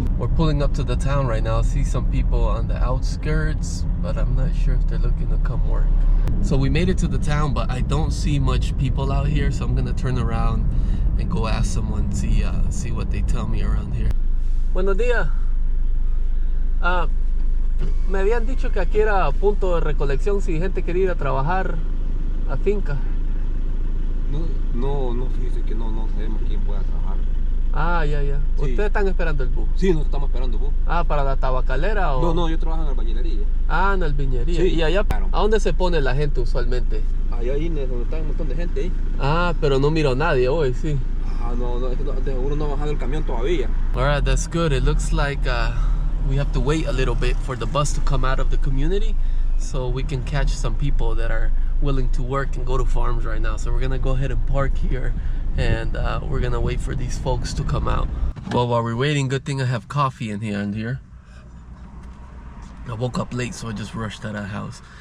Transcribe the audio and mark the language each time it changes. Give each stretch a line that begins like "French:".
English: We're pulling up to the town right now. I see some people on the outskirts, but I'm not sure if they're looking to come work. So we made it to the town, but I don't see much people out here, so I'm gonna turn around and go ask someone, see what they tell me around here.
Spanish: Buenos días. Me habían dicho que aquí era punto de recolección si gente quería ir a trabajar a finca. No, fíjese que no sabemos quién pueda trabajar. Ah, ya. Sí. ¿Ustedes están esperando el bus? Sí, nos estamos esperando el bus. Ah, ¿para la tabacalera o...? No, yo trabajo en albañilería. Ah, en albañilería. Sí, ¿y allá? claro. ¿A dónde se pone la gente usualmente? Allá ahí donde está un montón de gente ahí. Ah, pero no miro a nadie hoy, sí. No, es que uno no ha bajado el camión todavía.
English: Alright, that's good. It looks like we have to wait a little bit for the bus to come out of the community so we can catch some people that are willing to work and go to farms right now. So we're gonna go ahead and park here, and we're gonna wait for these folks to come out. Well, while we're waiting, good thing I have coffee in here. I woke up late, so I just rushed out of the house.